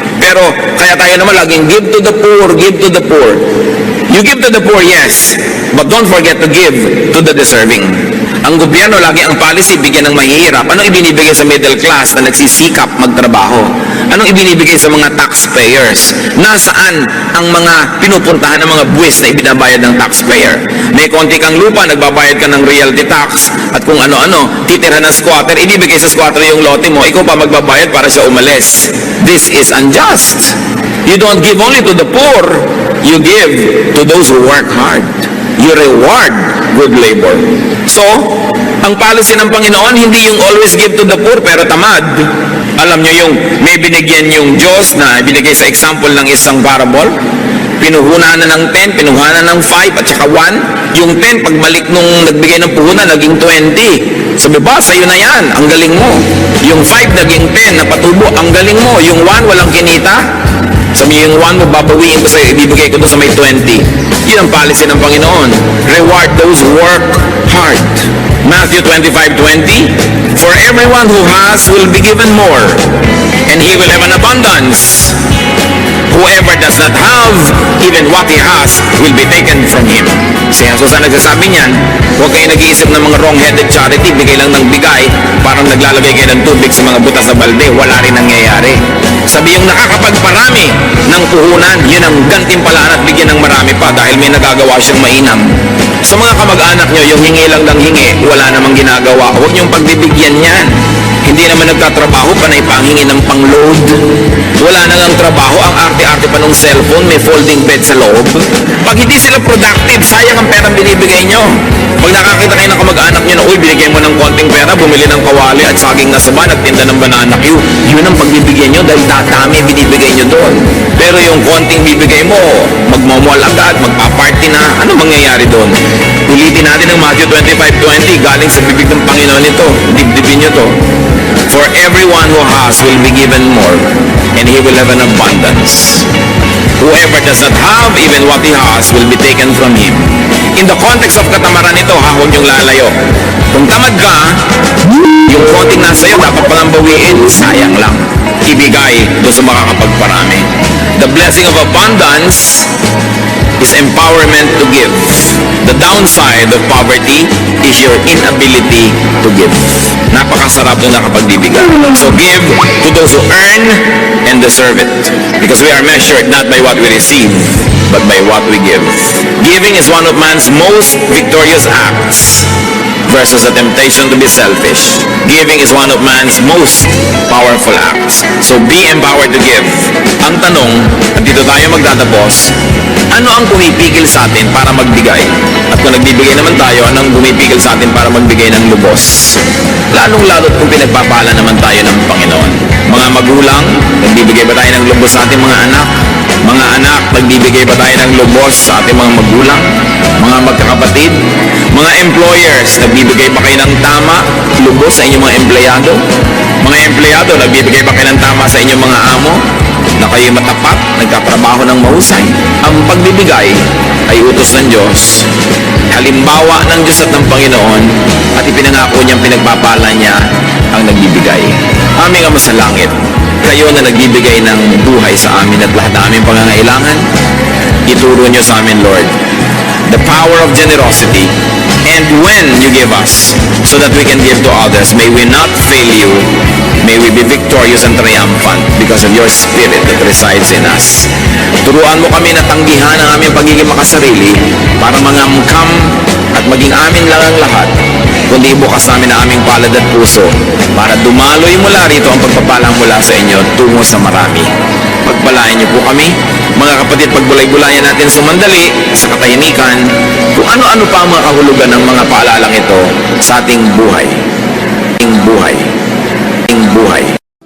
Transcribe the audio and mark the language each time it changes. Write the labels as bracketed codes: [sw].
[tl] Pero kaya tayo naman laging [en] give to the poor, give to the poor. You give to the poor, yes. But don't forget to give to the deserving. [tl] Ang gobyerno, lagi ang policy, bigyan ng mahihirap. Anong ibinibigay sa middle class na nagsisikap magtrabaho? Anong ibinibigay sa mga taxpayers? Nasaan ang mga pinupuntahan ng mga buwis na ibinabayad ng taxpayer? May konti kang lupa, nagbabayad ka ng realty tax, at kung ano-ano, titirhan ng squatter, ibibigay sa squatter yung lote mo, ikaw pa magbabayad para siya umalis. [en] This is unjust. You don't give only to the poor, you give to those who work hard. You reward good labor. So, [tl] ang policy ng Panginoon, hindi yung [en] always give to the poor [tl] pero tamad. Alam nyo yung may binigyan yung Diyos na binigay sa example ng isang parable, pinuhunan na ng 10, pinuhunan ng 5 at saka 1. Yung 10, pagbalik nung nagbigay ng puhunan, naging 20. Sabi ba, sa'yo na yan, ang galing mo. Yung 5 naging 10, napatubo, ang galing mo. Yung 1, walang kinita. Sabi yung 1 mo, babawiin ko sa'yo, ibibigay ko doon sa may 20. Yun ang policy ng Panginoon. [en] Reward those who work hard. Matthew 25:20, for everyone who has will be given more, and he will have an abundance. Whoever does not have, even what he has, will be taken from him. [tl] Si Jesus ang nagsasabi niyan, huwag kayo nag-iisip ng mga wrong-headed charity, bigay lang ng bigay, parang naglalagay kayo ng tubig sa mga butas sa balde, wala rin nangyayari. Sabi yung nakakapagparami ng puhunan, yun ang gantimpalaan at bigyan ng marami pa dahil may nagagawa siyang mainam. Sa mga kamag-anak nyo, yung hingi lang ng hingi, wala namang ginagawa. Huwag niyong pagbibigyan yan. Hindi naman nagtatrabaho, panay panghingi ng pang-load. Wala nang ang trabaho, ang arte-arte pa ng cellphone, may folding bed sa loob. Pag hindi sila productive, sayang ang perang binibigay nyo. Pag nakakita kayo ng kamag-anak nyo na, uy, binigay mo ng konting pera, bumili ng kawali at saging na saba, nagtinda ng banana Q, yun ang pagbibigyan nyo dahil dadami binibigay nyo doon. Pero yung konting bibigay mo, magmamall agad, magpa-party na, ano mangyayari doon? Ulitin natin ang Matthew 25:20, galing sa bibig ng Panginoon ito. Dibdibin nyo to. [en] For everyone who has will be given more, and he will have an abundance. Whoever does not have, even what he has, will be taken from him. In the context of [tl] katamaran ito, huwag niyong lalayo. Kung tamad ka, yung konting nasa iyo, dapat palang bawiin, sayang lang. Ibigay doon sa makakapagparami. [en] The blessing of abundance is empowerment to give. The downside of poverty is your inability to give. [tl] Napakasarap nung nakapagbibigay. [en] So give to those who earn and deserve it. Because we are measured not by what we receive, but by what we give. Giving is one of man's most victorious acts versus a temptation to be selfish. Giving is one of man's most powerful acts. So be empowered to give. [tl] Ang tanong, at dito tayo magtatapos, ano ang pumipigil sa atin para magbigay? At kung nagbibigay naman tayo, anong pumipigil sa atin para magbigay ng lubos? Lalong-lalo kung pinagpapala naman tayo ng Panginoon. Mga magulang, nagbibigay ba tayo ng lubos sa ating mga anak? Mga anak, nagbibigay ba tayo ng lubos sa ating mga magulang? Mga magkakapatid? Mga employers, nagbibigay ba kayo ng tama, lubos sa inyong mga empleyado? Mga empleyado, nagbibigay ba kayo ng tama sa inyong mga amo? Na kayo matapat, nagkatrabaho ng mahusay? Ang pagbibigay ay utos ng Diyos, halimbawa ng Diyos at ng Panginoon, at ipinangako niyang pinagpapala niya ang nagbibigay. Aming Ama sa langit, kayo na nagbibigay ng buhay sa amin at lahat ng aming pangangailangan, ituro niyo sa amin, Lord, [en] the power of generosity. And when you give us, so that we can give to others, may we not fail you. May we be victorious and triumphant because of your Spirit that resides in us. [tl] Turuan mo kami na tanggihan ang aming pagiging makasarili para mangamkam at maging amin lang ang lahat kundi bukas namin ang aming palad at puso para dumaloy mula rito ang pagpapalang mula sa inyo tungo sa marami. Pagpalain niyo po kami, mga kapatid, pagbulay-bulayan natin sumandali sa katahimikan kung ano-ano pa ang mga kahulugan ng mga paalalang ito sa ating buhay. Ating buhay. Ating buhay.